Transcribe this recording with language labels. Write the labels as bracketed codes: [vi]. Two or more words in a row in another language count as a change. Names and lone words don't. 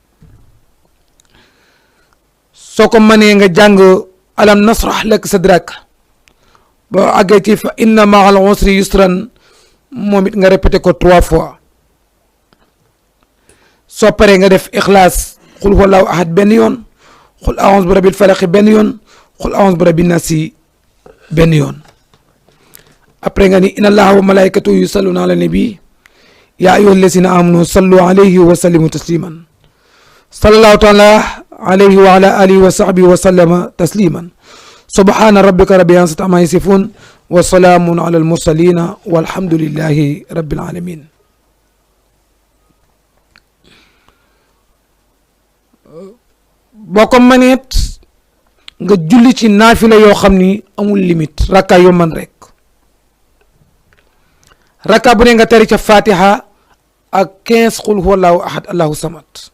[wo] soo ko mënee nga jàng [ar] ألم نشرح لك صدرك [wo] boo àggee ci [ar] فإن مع العسر يسرا [wo] moom it nga répété ko 3 fois soo paree nga def ixlaas [ar] قل هو الله أحد [wo] benn yoon [ar] قل أعوذ برب الفلق [wo] benn yoon [ar] قل أعوذ برب الناس [wo] benn yoon après nga ni [ar] إن الله وملائكته يصلون على النبي يا أيها الذين آمنوا صلوا عليه وسلموا تسليما صلى الله تعالى عليه وعلى آله وصحبه وسلم تسليما سبحان ربك رب العزة عما يصفون وسلام على المرسلين والحمد لله رب العالمين [wo] boo ko mëneet nga julli ci naafila yoo xam ni amul limite rakka yoo man rek rakka bu ne nga tari ca fatiha ak 15 [ar] قل هو الله أحد الله الصمد